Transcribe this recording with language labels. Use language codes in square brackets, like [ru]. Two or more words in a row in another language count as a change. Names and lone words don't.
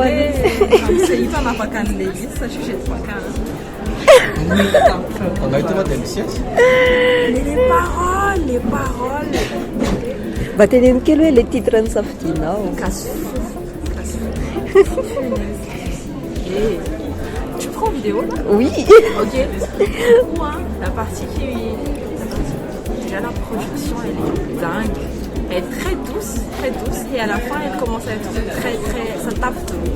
[fr] C'est hyper n'importe l'église, ça je sais pas quand. On a été voir des sièges. Les paroles. [mg] Mba teneniko kely hoe [fr] le titre [mg] ny safidianao. [fr] Casse-fou. Tu prends en vidéo là? Oui. Ok. La partie déjà la projection elle est dingue. Elle est très douce et à la fin elle commence à être très ça tape tout.